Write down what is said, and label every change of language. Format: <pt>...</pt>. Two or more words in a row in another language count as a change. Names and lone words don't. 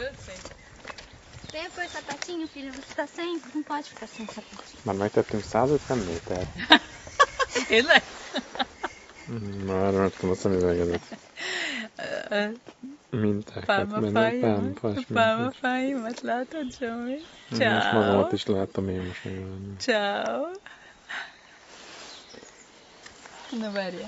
<hu>Júci.</hu> <pt>Venha pôr sapatinho, filho. Você tá sem? Não pode ficar sem sapatinho.</pt> <hu>Már megtettünk 150 métert. Tényleg? Már raktam a szemüvegedet. Mintákat mennek, Pálmafáimat látod, Zsomi? Most magamat is láttam én most megvenni. Ciao. Na várjál.</hu>